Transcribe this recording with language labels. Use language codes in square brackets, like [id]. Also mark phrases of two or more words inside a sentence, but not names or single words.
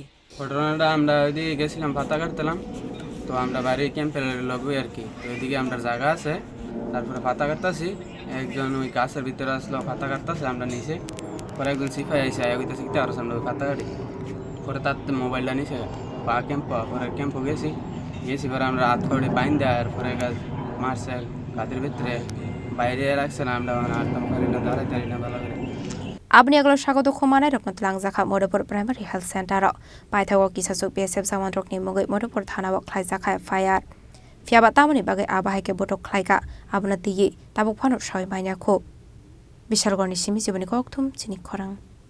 [bn] ঘটনাটা আমরা ওইদিকে গেছিলাম পাতা কাটতেলাম তো আমরা বাইরে ক্যাম্পের লগই আর কি তো ওইদিকে আমরা জায়গা আছে তারপরে পাতা কাটতেছি একজন ওই গাছের ভিতরে আসলো পাতা কাটতেছে আমরা নিচে পরে একজন সিপাই আইসে আইতেছে কি আর আমরা ওই পাতা কাটি পরে তার মোবাইলটা নিচে পা ক্যাম্প পরে ক্যাম্পও গেছি পরে আমরা হাত ফড়ে বাইন দেয় আর পরে মারছে গাছের ভিতরে বাইরে রাখছে না আমরা আটকাম পারি না দাঁড়াইতে পারি না ভালো করে [trp] Abni aglo shagodo khumane rokno Thalangjaka Modupur Primary Health Center Paithago Kisasuk BSF Jawanrok ni Mongoi Modupur Thana Khlaijakha FIR Fiaba tamani bagai abahaike Butok Khlaika abuna tiyi tabuk phano shoi maina kho Bishargoni simi jiboni Khoroktham Chini Khorang